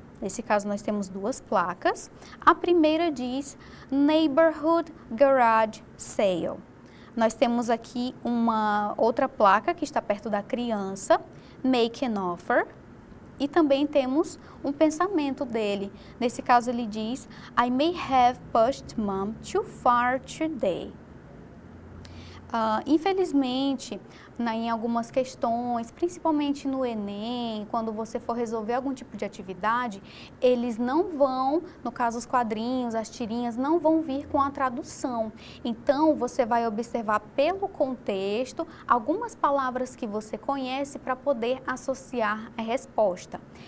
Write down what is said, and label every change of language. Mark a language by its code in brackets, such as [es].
[pt] Nesse caso, nós temos duas placas. A primeira diz [en] Neighborhood Garage Sale. [pt] Nós temos aqui uma outra placa que está perto da criança, [en] Make an Offer. [pt] E também temos um pensamento dele. Nesse caso, ele diz [en] I may have pushed mom too far today. [pt] Infelizmente, em algumas questões, principalmente no Enem, quando você for resolver algum tipo de atividade, eles não vão, no caso os quadrinhos, as tirinhas, não vão vir com a tradução. Então, você vai observar pelo contexto algumas palavras que você conhece para poder associar a resposta.